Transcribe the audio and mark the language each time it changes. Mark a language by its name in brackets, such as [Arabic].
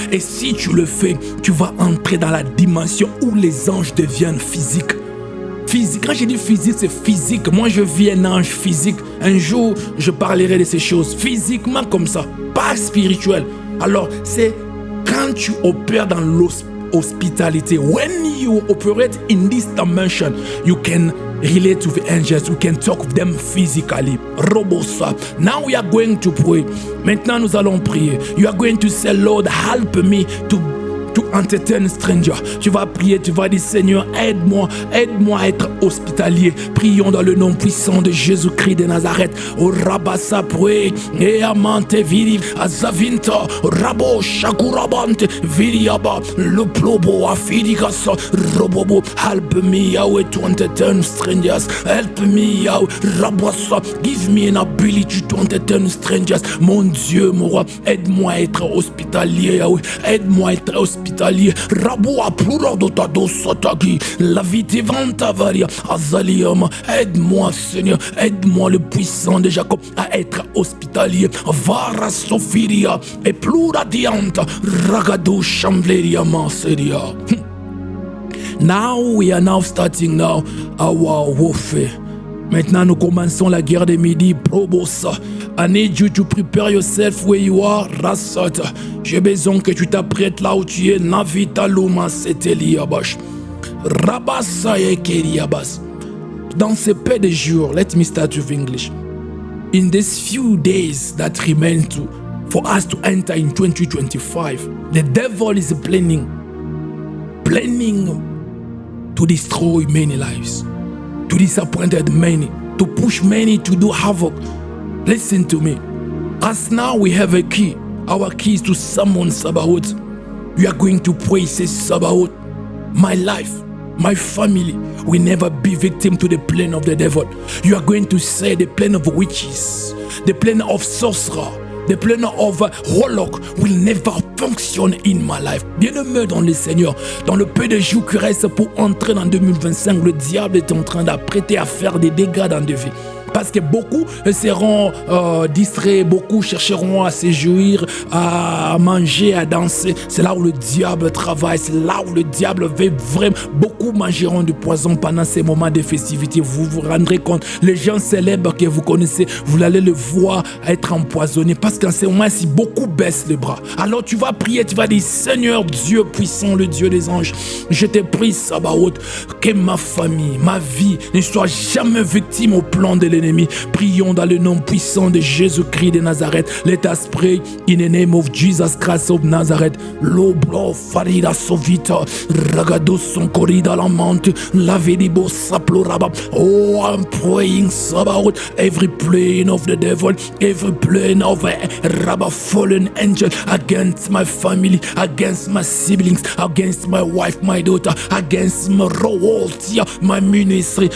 [French] Et si tu le fais, tu vas entrer dans la dimension où les anges deviennent physiques. Physique. Quand je dis physique, c'est physique. Moi, je vis un ange physique. Un jour, je parlerai de ces choses physiquement comme ça, pas spirituel. Alors, c'est quand tu opères dans l'hospitalité. [English] When you operate in this dimension, you can relate to the angels. You can talk with them physically. Robosa. Now we are going to pray. [French] Maintenant, nous allons prier. [English] You are going to say, Lord, help me to entertain stranger. [French] Tu vas prier, tu vas dire Seigneur, aide-moi à être hospitalier. Prions dans le nom puissant de Jésus-Christ de Nazareth. O rabasa pray, e amante viri azavinta, rabo shakurabante viriaba, le plobo afidikasa, robobo. [English] Help me Yahweh to entertain strangers. Help me Yahweh, rabasa. Give me an ability to entertain strangers. [French] Mon Dieu, mon roi, aide-moi à être hospitalier, Yahweh. Aide-moi à être hospitalier. Raboua plura dotado sotagi. La vite vanta varia azalium. Aide-moi, Seigneur. Aide-moi, le puissant de Jacob, à être hospitalier. Vara sofiria et plura dianta. Ragado chambleria manseria. [English] Now we are now starting now our warfare. [French] Maintenant, nous commençons la guerre des midi. Probosa. [English] I need you to prepare yourself where you are. Rasata. [French] J'ai besoin que tu t'apprêtes là où tu es. Navita luma seteliabash. Rabasa ekeriabas. Dans ces peu de jours, [English] let me start with English. In these few days that remain for us to enter in 2025, the devil is planning to destroy many lives, to disappoint many, to push many to do havoc. Listen to me. As now we have a key. Our key is to summon Sabaoth. We are going to pray, say Sabaoth. My life, my family will never be victim to the plan of the devil. You are going to say the plan of witches, the plan of sorcerer, the plan of warlock will never function in my life. [French] Bien-aimé dans le Seigneur, dans le peu de jours qui restent pour entrer dans 2025, le diable est en train d'apprêter à faire des dégâts dans des vies. Parce que beaucoup seront distraits, beaucoup chercheront à se jouir, à manger, à danser. C'est là où le diable travaille, c'est là où le diable veut vraiment. Beaucoup mangeront du poison pendant ces moments de festivité. Vous vous rendrez compte, les gens célèbres que vous connaissez, vous allez le voir être empoisonnés. Parce qu'en ce moment-ci, beaucoup baissent les bras. Alors tu vas prier, tu vas dire, Seigneur Dieu puissant, le Dieu des anges, je te prie, Sabaoth, que ma famille, ma vie ne soit jamais victime au plan de l'ennemi. l'ennemi. Prions dans le nom puissant de Jésus-Christ de Nazareth. [English] Let us pray in the name of Jesus Christ of Nazareth. Lobro farida sovita ragado son corrida la mante la vedibo saploraba. Oh, I'm praying about every plane of the devil, every plane of a rabba fallen angel against my family, against my siblings, against my wife, my daughter, against my royalty, my ministry.